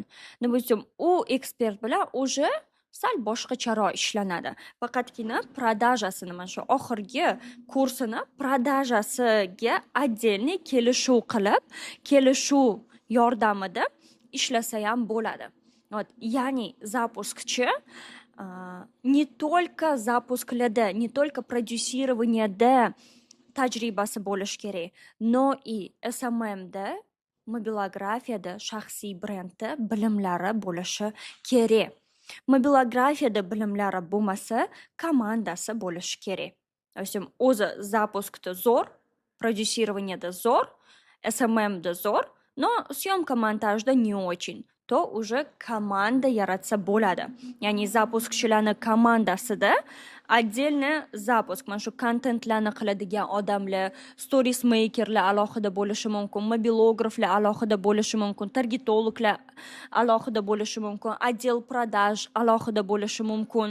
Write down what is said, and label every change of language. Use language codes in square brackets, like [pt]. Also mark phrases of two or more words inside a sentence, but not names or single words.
[uz] Допустим, u ekspert bilan уже sal boshqacharoq ishlanadi. Faqatgina продажасini, mana shu oxirgi kursini продажasiga отдельный kelishuv qilib, kelishuv yordamida ishlasa ham bo'ladi. Ya'ni zapuskchi [ru] не только [uz] zapusklarda, [ru] не только [uz] prodyusirovanyada tajribasi bo'lishi kerak, [ru] но и [uz] SMMda, mobilografiyada, shaxsiy brendda bilimlari bo'lishi kerak. Mobilografiyada bilimlari bo'lmasa, komandasi bo'lishi kerak. O'zi zapuskda zo'r, prodyusirovanyada zo'r, SMMda zo'r, [ru] но съемка монтажda не очень. [uz] To уже komanda yaratsa bo'ladi. Ya'ni zapuskchilarni komandasida отдельно zapusk, mana shu kontentlarni qiladigan odamlar, stories makerlar alohida bo'lishi mumkin, mobilograflar alohida bo'lishi mumkin, targetologlar alohida bo'lishi mumkin, [ru] отдел продаж [uz] alohida bo'lishi mumkin.